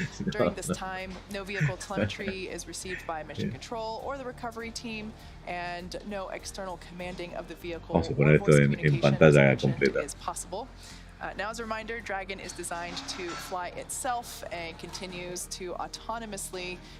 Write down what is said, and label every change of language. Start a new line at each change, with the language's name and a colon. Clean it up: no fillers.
English: During this time, no vehicle telemetry is received by mission control or the recovery team, and no external commanding of the vehicle.
Spanish: Vamos a poner esto en pantalla completa.
English: Now, as a reminder, Dragon is designed to fly itself and continues to autonomously